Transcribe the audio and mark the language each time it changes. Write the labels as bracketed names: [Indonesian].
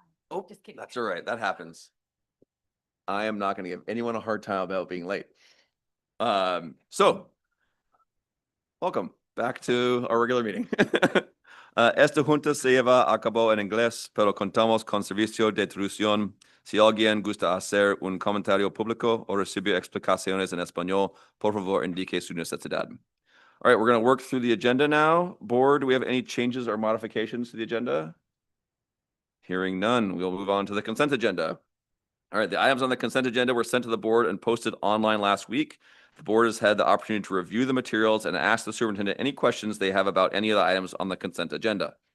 [English] Oh, that's all right. That happens. I am not going to give anyone a hard time about being late. So, welcome back to our regular meeting. [Spanish] Esta junta se lleva a cabo en inglés, pero contamos con servicio de traducción. Si alguien gusta hacer un comentario público o recibir explicaciones en español, por favor indique su necesidad. [English] All right, we're going to work through the agenda now. Board, do we have any changes or modifications to the agenda? Hearing none, we'll move on to the consent agenda. All right, the items on the consent agenda were sent to the board and posted online last week. The board has had the opportunity to review the materials and ask the superintendent any questions they have about any of the items on the consent agenda.